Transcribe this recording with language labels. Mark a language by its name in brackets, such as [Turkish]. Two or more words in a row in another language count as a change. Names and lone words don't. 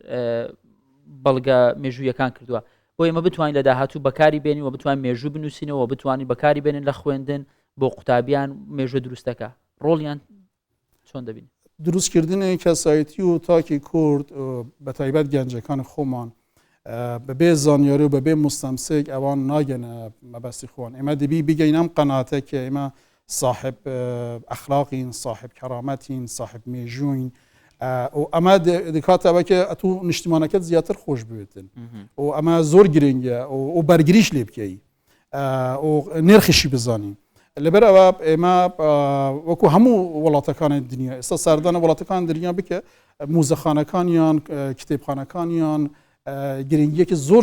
[Central Kurdish] بەڵگە مێژوویەکان کردووە بۆ ئێمە بتوانین لە داهاتوو بەکاری بێنین و بتوانین مێژوو بنووسینەوە بتوانین بەکاری بێنین لە خوێندن بۆ قوتابیان مێژوە دروستەکە ڕۆڵیان چۆن دەبین دروستکردنی کەسایەتی و تاکی کورد بە تایبەت گەنجەکان خۆمان بەبێ زانیاری و بەبێ مستەمسک ئەوان ناگەنە مەبەستی خۆن ئێمە دەبی بگەین ئەم قەناتە کە ئێمە صاحب ئەخلاقین صاحب کەرامەتین صاحب مێژووین و ئەمە دکاتەوە کە ئەتو نیشتیمانەکەت زیاتر خۆش بوێتن و ئەمە زۆر گرنگە و بەرگریش لێ بکەی و نرخشی بزانین لەبەر ئەوە ئێمە وەکو هەموو وڵاتەکانی دنیا ئێستا سەردانە وڵاتەکان دنیا بکە موزەخانەکانیان کتێبخانەکانیان گرنگیەکی زۆر